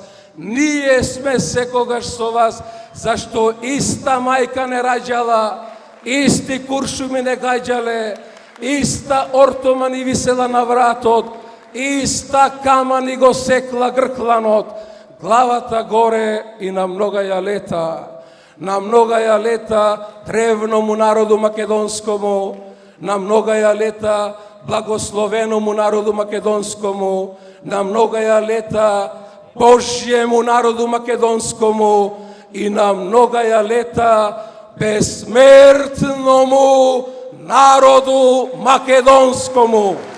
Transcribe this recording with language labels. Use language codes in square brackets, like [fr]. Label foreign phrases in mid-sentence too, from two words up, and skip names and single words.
[mk] Ние сме секогаш со вас, зашто иста мајка не раѓала, исти куршуми не гаѓале, иста ортома ни висела на вратот, иста кама ни го секла гркланот. Главата горе и на многаја лета. На многаја лета древному народу македонскому, на многаја лета благословеному народу македонскому, на многаја лета Божјему народу македонскому и на многаја лета бесмертному народу македонскому.